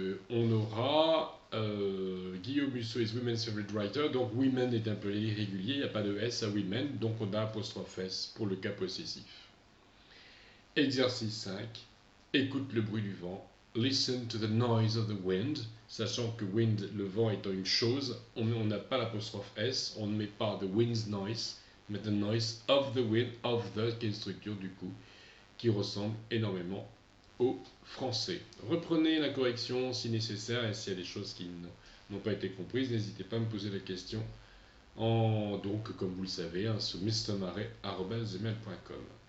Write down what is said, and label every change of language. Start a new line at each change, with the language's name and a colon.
French: On aura
English: Guillaume Musso is women's favorite writer.
French: Donc women est un peu irrégulier, il n'y a pas de S à women, donc on a apostrophe S pour le cas possessif. Exercice 5. Écoute le bruit du vent.
English: Listen to the noise of the wind.
French: Sachant que wind, le vent étant une chose, on n'a pas l'apostrophe S, on ne met pas
English: the wind's noise,
French: mais
English: the noise of the wind,
French: of the, qui est une structure du coup, qui ressemble énormément au français. Reprenez la correction si nécessaire et s'il y a des choses qui n'ont pas été comprises, n'hésitez pas à me poser la question donc, comme vous le savez, sur mrmarais@gmail.com.